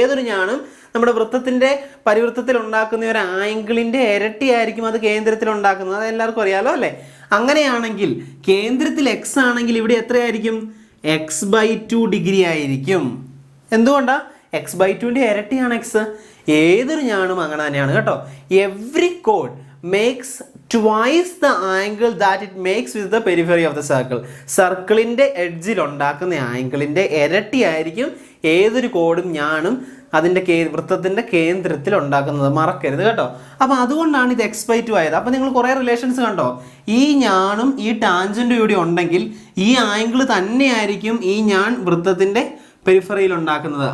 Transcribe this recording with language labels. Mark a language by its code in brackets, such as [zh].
[ml] ഏതൊരു ഞാനും നമ്മുടെ വൃത്തത്തിൻ്റെ പരിവൃത്തത്തിൽ ഉണ്ടാക്കുന്ന ഒരു ആംഗിളിൻ്റെ ഇരട്ടി ആയിരിക്കും അത് കേന്ദ്രത്തിൽ ഉണ്ടാക്കുന്നത്. അത് എല്ലാവർക്കും അറിയാലോ അല്ലേ. അങ്ങനെയാണെങ്കിൽ കേന്ദ്രത്തിൽ x ആണെങ്കിൽ ഇവിടെ എത്രയായിരിക്കും, x/2 ഡിഗ്രി ആയിരിക്കും. എന്തുകൊണ്ടാണ്, x/2ൻ്റെ ഇരട്ടിയാണ് x. ഏതൊരു ഞാനും അങ്ങനെ തന്നെയാണ് കേട്ടോ. [en] Every code makes twice the angle that it makes with the periphery of the circle. [ml] സർക്കിളിൻ്റെ എഡ്ജിൽ ഉണ്ടാക്കുന്ന ആംഗിളിൻ്റെ ഇരട്ടി ആയിരിക്കും ഏതൊരു കോഡും ഞാനും അതിൻ്റെ വൃത്തത്തിൻ്റെ കേന്ദ്രത്തിൽ ഉണ്ടാക്കുന്നത്, മറക്കരുത് കേട്ടോ. അപ്പോൾ അതുകൊണ്ടാണ് ഇത് x/2 ആയത്. അപ്പോൾ നിങ്ങൾ കുറേ റിലേഷൻസ് കണ്ടോ, ഈ ഞാനും ഈ ടാൻജൻറ്റും ഇവിടെ ഉണ്ടെങ്കിൽ ഈ ആംഗിൾ തന്നെയായിരിക്കും ഈ ഞാൻ വൃത്തത്തിൻ്റെ പെരിഫറിയിൽ ഉണ്ടാക്കുന്നത്.